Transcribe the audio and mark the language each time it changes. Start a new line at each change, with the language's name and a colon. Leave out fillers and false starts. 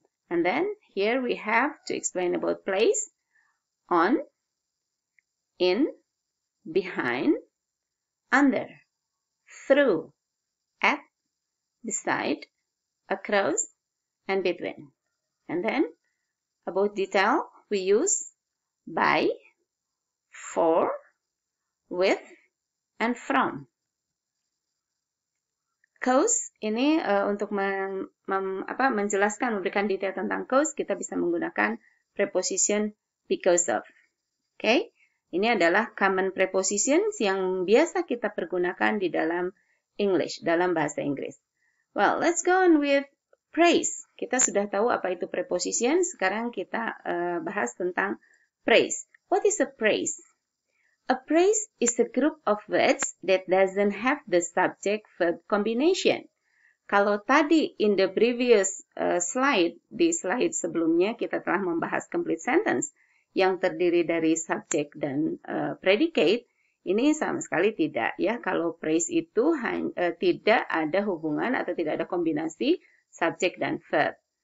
English: And then here we have to explain about place, on, in, behind, under, through, at, beside, across, and between. And then about detail, we use by, for, with, and from.
Indonesian: Cause ini untuk menjelaskan, memberikan detail tentang cause, kita bisa menggunakan preposition because of. Okay? Ini adalah common prepositions yang biasa kita pergunakan di dalam English, dalam bahasa Inggris.
English: Well, let's go on with praise.
Indonesian: Kita sudah tahu apa itu preposition, sekarang kita bahas tentang praise.
English: What is a praise? A phrase is a group of words that doesn't have the subject-verb combination.
Indonesian: Kalau tadi
English: in the previous slide,
Indonesian: di slide sebelumnya kita telah membahas complete sentence yang terdiri dari subject dan predicate, ini sama sekali tidak ya. Kalau phrase itu tidak ada hubungan atau tidak ada kombinasi subject dan verb.